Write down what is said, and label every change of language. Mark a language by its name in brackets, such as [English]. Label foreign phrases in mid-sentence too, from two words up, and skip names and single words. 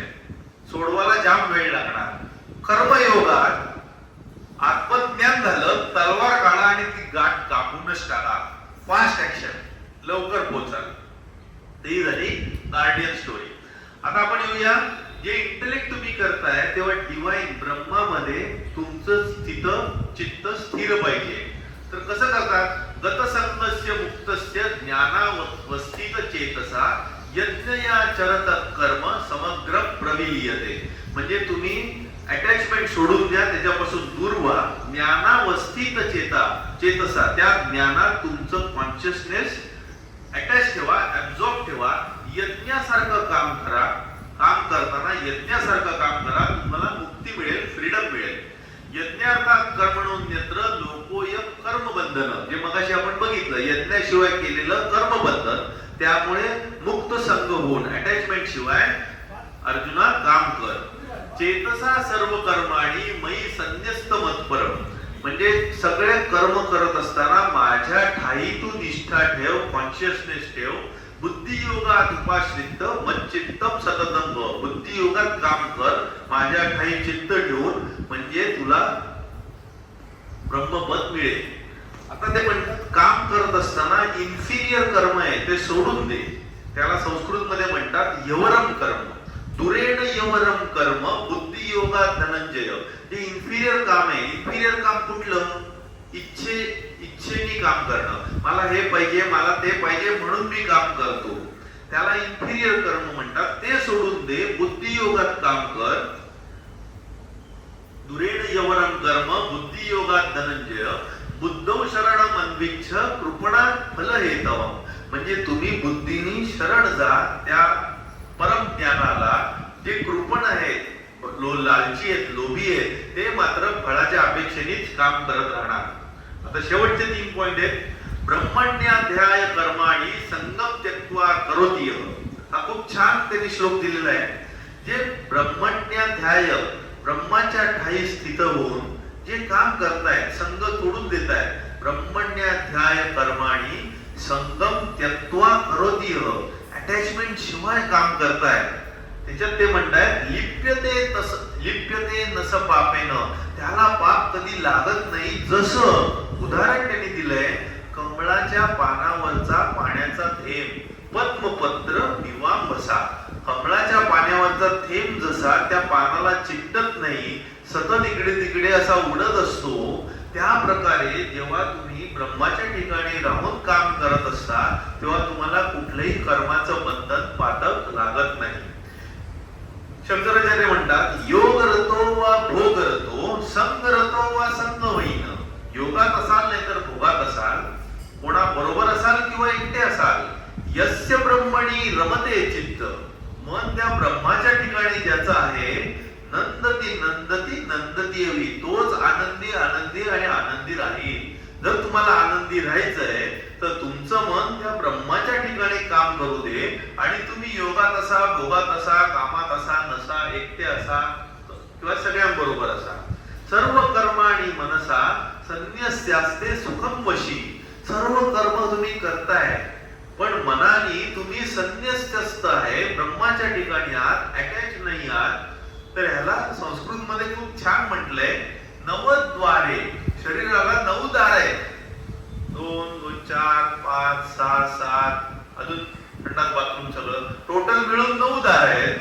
[Marathi] सोडवायला जाम वेळ लागणार. कर्मयोगात आत्मज्ञान झालं, तलवार काढा आणि ती गाठ कापूनच टाका. [English] fast action, [Marathi] लवकर पोहोचाल. ती झाली [English] guardian story. [Marathi] आता आपण येऊया, जे इंटेलेक्ट तुम्ही करताय तेव्हा डिवाइन ब्रह्मामध्ये तुमचं चित्त स्थिर पाहिजे. तर कसं करतात, [Sanskrit] गतसंगस्य मुक्तस्य ज्ञानावस्थित चेतसा यज्ञयाचरत कर्म समग्र प्रविलीयते. [Marathi] म्हणजे तुम्ही अटॅचमेंट सोडून द्या, त्याच्यापासून दूर व्हा. ज्ञानावस्थित चेतसा, त्या ज्ञानात तुमचं कॉन्शियसनेस अटॅच ठेवा, ऍब्झॉर्ब ठेवा. यज्ञासारखं काम करा. काम करताना यज्ञासारखं काम करा, तुम्हाला मुक्ती मिळेल, फ्रीडम मिळेल. [Sanskrit] यज्ञार्थात कर्मणोन्यत्र लोकोयम कर्मबंधन, [Marathi] जे मगाशी आपण बघितलं, यज्ञाशिवाय केलेलं कर्मबंधन. त्यामुळे मुक्त संग होऊन अटॅचमेंट शिवाय अर्जुना काम कर. [Sanskrit] चेतसा सर्व कर्माणी मयी संन्यस्त मत्परम, [Marathi] म्हणजे सगळे कर्म करत असताना माझ्या ठाई तू निष्ठा ठेव, कॉन्शियसनेस ठेव. [Sanskrit] बुद्धियोगात उपाश्रित मच्चित्तम सततम भव, [Marathi] बुद्धियोगात काम कर, माझ्या ठाई चित्त ठेवून, म्हणजे तुला ब्रह्मपद मिळेल. आता ते म्हणतात काम करत असताना इन्फिरियर कर्म आहे ते सोडून दे. त्याला संस्कृत मध्ये म्हणतात यवरम कर्म. [Sanskrit] दुरेण यवरम कर्म बुद्धियोगात धनंजय. [Marathi] जे इन्फिरियर काम आहे, इन्फिरियर काम कुठलं? इच्छेने काम करणं. मला हे पाहिजे, मला ते पाहिजे म्हणून मी काम करतो, त्याला इन्फिरियर कर्म म्हणतात. ते सोडून दे, बुद्धियोगात काम कर. [Sanskrit] दुरेण यवरम कर्म बुद्धियोगात धनंजय. बुद्धौ शरणम अन्विच्छ कृपणा फल हेतवम, [Marathi] म्हणजे तुम्ही बुद्धीनी शरण जा त्या परम ज्ञानाला. जे कृपण आहेत, लालची आहेत, लोभी आहेत, ते मात्र फळाच्या अपेक्षेनेच काम करत राहणार. आता शेवटचे 3 पॉइंट आहेत. [Sanskrit] ब्रह्मण्याध्याय कर्माणी संगम त्यक्त्वा करोति. [Marathi] हा खूप छान त्यांनी श्लोक दिलेला आहे. जे ब्रह्मण्याध्याय, ब्रह्माच्या ठाई स्थित होऊन जे काम करतायत, संग सोडून देतायत. [Sanskrit] ब्रह्मण्याध्याय कर्माणी संगम त्यक्त्वा करोति, [Marathi] अटॅचमेंट शिवाय काम करतायत. त्याच्यात ते म्हणतायत [Sanskrit] लिप्यते नस पापेन, [Marathi] त्याला पाप कधी लागत नाही. जसं उदाहरण त्यांनी दिलंय, कमळाच्या पानावरचा पाण्याचा थेंब [Sanskrit] पद्मपत्र निवांबसा. [Marathi] कमळाच्या पाण्यावरचा थेंब जसा त्या पानाला चिकटत नाही, सतत इकडे तिकडे असा उडत असतो, त्या प्रकारे जेव्हा तुम्ही ब्रह्माच्या ठिकाणी राहून काम करत असता तेव्हा तुम्हाला कुठलंही कर्माचं बंधन पातक लागत नाही. शंकराचार्य म्हणतात [Sanskrit] योग रतो वा भोग रतो, संग रतो वा संग होईन. [Marathi] योगात असाल नाही तर भोगात असाल, कोणा बरोबर असाल किंवा एकटे असाल, [Sanskrit] यस्य ब्रह्मणी रमते चित्त, [Marathi] मन त्या ब्रह्माच्या ठिकाणी ज्याचं आहे, [Sanskrit] नंदती नंदती नंदती हवी, [Marathi] तोच आनंदी आनंदी आणि आनंदी राहील. जर तुम्हाला आनंदी राहायचंय तर तुमचं मन त्या ब्रह्माच्या ठिकाणी काम करू दे, आणि तुम्ही योगात असा, भोगात असा, कामात असा, नसा, एकटे असा किंवा सगळ्यांबरोबर असा. [Sanskrit] सर्व कर्माणी मनसा संन्यस्यास्ते सुखम वशी. [Marathi] सर्व कर्म तुम्ही करताय पण मनाने तुम्ही संन्यस्त आहे, ब्रह्माच्या ठिकाणी आहात, अटॅच नाही आहात. तर ह्याला संस्कृत मध्ये खूप छान म्हटलंय, नवद्वारे. शरीराला 9 दार आहेत, 2 2 4 5 6 7, अजून संडास बाथरूम सगळं टोटल मिळून 9 दार आहेत.